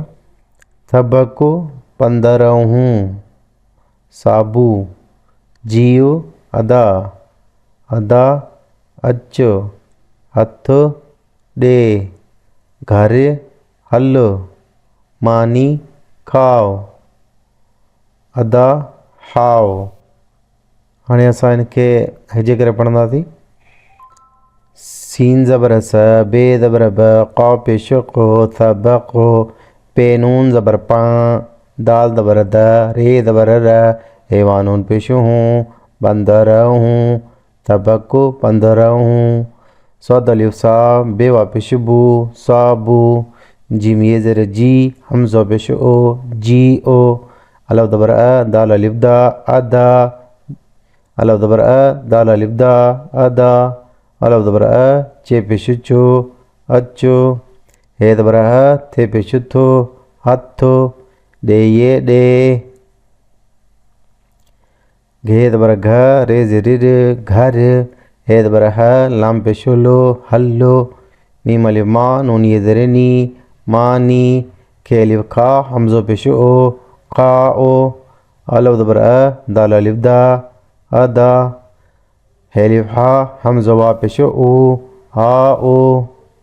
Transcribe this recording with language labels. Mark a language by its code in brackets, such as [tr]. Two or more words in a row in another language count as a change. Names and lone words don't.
[sd] सबक 15 साबू जीव अदा अदा अच हथ ॾे घर हल मानी खाओ अदा हाओ। हाणे असां इनखे हिजे करे पढ़ंदासीं। सीन ज़बर स बे ज़बर ब क़ौ पेश क़ो सबक़ पे नून ज़बर पा दाल ज़बर द रे ज़बर र हैवानून पेश हूँ बंदर हूँ सबक 15 सौद अलिफ सा बेवा पेश बू साबू जीम ये ज़र जी हमज़ा पेश ओ जी ओ अलफ ज़बर अ दाल अलिफ दा अदा अलफ ज़बर अ दाल अलिफ दा अदा अलफ ज़बर अ चे पेश चो अचो हे ज़बर ह थे पेश थो हथो डे ये डे घे ज़बर घ रे ज़र घर हे ज़बर ह लाम पेश लो हल्लो मीम अलिफ मा नून ये ज़र नी मानी खे अलिफ खा हमज़ो पेश ओ खा ओ अलफ ज़बर अ दाल अलिफ दा अदा हे अलिफ हा हमज़ा वा पेश ओ हा ओ